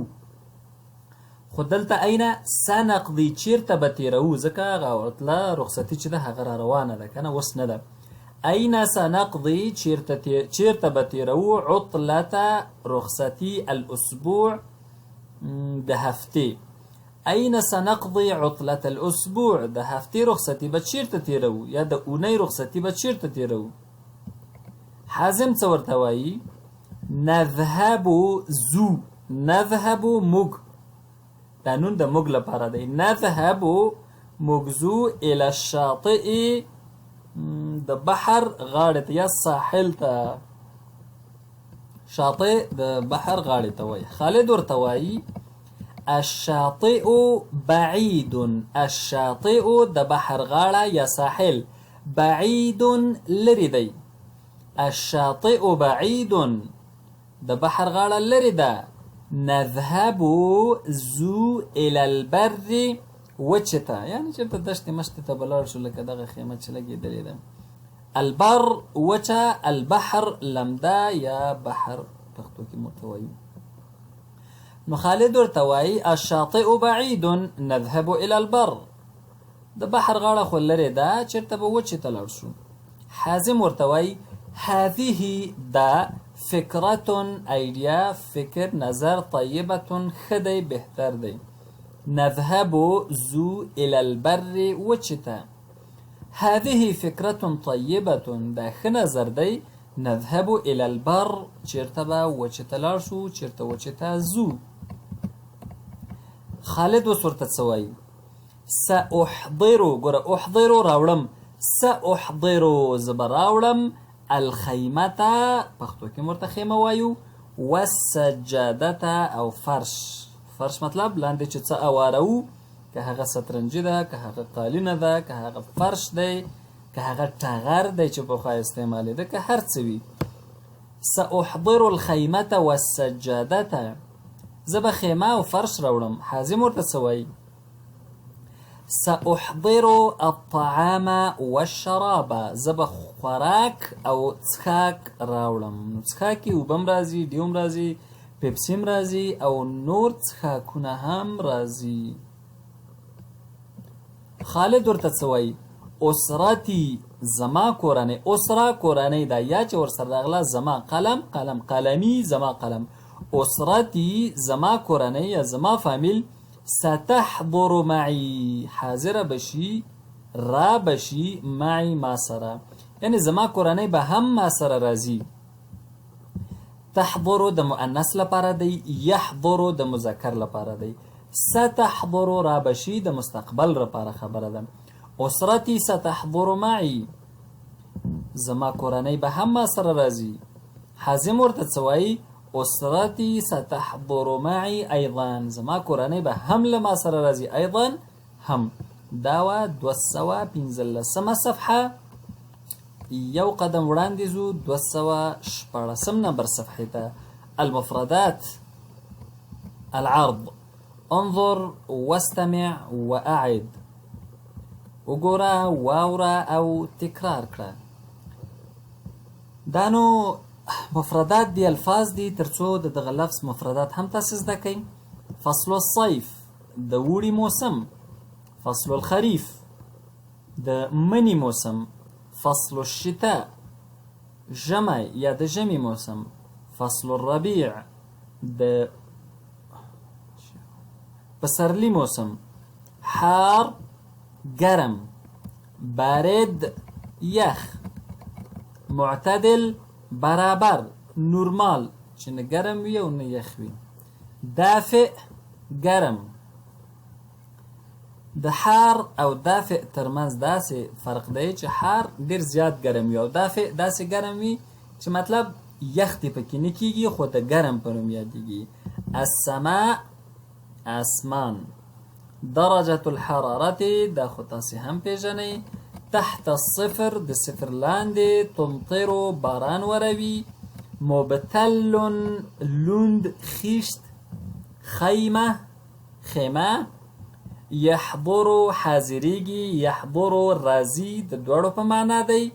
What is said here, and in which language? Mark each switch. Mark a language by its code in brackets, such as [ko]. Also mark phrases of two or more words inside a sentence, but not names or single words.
[ps] خو دلته [ar] أين سنقضي، [ps] چیرته به تیرو، ځکه هغه عطله رخصتي چې ده هغه را روانه ده که نه، اوس نه ده. [ar] أين سنقضي، [ps] چیرته به تیرو عطلة رخصتي الأسبوع، د هفتې. [ar] أين سنقضي عطلة الأسبوع، [ps] د هفتې رخصتي به چیرته تیرو، یا د اونۍ رخصتي به چیرته تیرو. حازم څه ورته وایي؟ نذهب زو، نذهب موږ، دا نون د موږ لپاره دی. نذهب موږ زو [ar] الى الشاطئ، [ps] د بحر غاړې ته یا ساحل ته. شاطئ د بحر غاړې ته وایي. خالد ورته وایي [ar] الشاطئ بعید، [ps] الشاطئ د بحر غاړه یا ساحل، بعید لري دی. [ar] الشاطئ بعید [ps] د بحر غاړه لري ده. نذهب زو [ar] الى البر [ps] وچتا یعنی چېرته دشتې مشتې ته به لاړ شو لکه دغه خیمه چې لګېدلې ده. البر وچه، البحر لمده یا بحر پښتو کې موږ ته وایو. نو خالد ورته وایي [ar] الشاطئ بعید نذهب الى البر، [ps] د بحر غاړه خو لرې ده چېرته به وچې ته لاړ شو. حازم ورته وایي هذه دا فکرة ایډیا، فکر، نظر، طیبة ښه دی، بهتر دی. [ar] نذهب زو الى البر وچته. هذه فکرة طیبة [ps] دا ښه نظر دی. [ar] نذهب الى البر [ps] چېرته به وچته لاړ شو، چېرته وچته زو. خالد اوس ورته څه وایي سأحضر، ګوره احضر راوړم، سأحضر زه به راوړم الخیمة پښتو کې ورته خیمه وایو، والسجادة او فرش. فرش مطلب لاندې چې څه اوارو، که هغه سترنجي ده، که هغه قالینه ده، که هغه فرش دی، که هغه ټغر دی چې پخوا استعمالېده، که هر څه وي. [ar] سأحضر الخیمة والسجادة، [ps] زه به خیمه او فرش راوړم. حازم ورته څه وایي [ar] سأحضر الطعام والشراب، [ps] زه به خوراک او څښاک راوړم. نو څښاک کې اوبه هم راځي، ډیو هم راځي، پیپسي هم راځي او نور څښاکونه هم راځي. خالد ورته څه وایي اسرتي، زما کورنۍ. اسره کورنۍ ده، یا چې ورسره راغله زما قلم، قلم قلمي، زما قلم. اسرتي زما کورنۍ یا زما فامیل. [ar] ستحضر معي، [ps] حاضره بشي، را بشي، معي ما سره، یعنی زما کورنۍ به هم ما سره راځي. تحضر د مؤنث لپاره دی، یحضر د مذکر لپاره دی. ستحضر را بشي د مستقبل لپاره خبره ده. [ar] اسرتي ستحضر معي، [ps] زما کورنۍ به هم ما سره راځي. حازم ورته څه وایي [ar] اسرتي ستحضر معي ايضا، [ps] زما کورنۍ به هم له ما سره راځي. ايضا هم. دا وه 215 صفحه. یو قدم وړاندې ځو 214 نمبر صفحې ته. [ar] المفردات. العرض. انظر واستمع واعد، [ps] وګوره، واوره او تکرار کړه. دا نو مفردات دی، الفاظ دی، ترڅو د دغه لفظ مفردات هم تاسو زده کړئ. [ar] فصل الصيف [ps] د وړي موسم. [ar] فصل الخريف [ps] د مني موسم. [ar] فصل الشتاء [ps] ژمی یا د ژمي موسم. [ar] فصل الربيع [ps] د پسرلی موسم. حار گرم، بارد یخ، معتدل برابر، نورمال چې نه ګرم وي او نه یخ وي. دافئ ګرم. د حار او دافئ ترمنځ داسې فرق دی چې حار ډېر زیات ګرم وي او دافئ داسې ګرم وي چې مطلب یخ دې پکې نه کېږي خو د ګرم په نوم یادېږي. السماء اسمان. [ar] درجة الحرارة [ps] دا خو تاسې هم پیژنئ. [ar] تحت الصفر [ps] د صفر لاندې. تمطر باران وروي. مبتل لوند خیشت. خیمه خیمه. یحضر حاضریږي. یحضر راځي، د دواړو په معنا دی.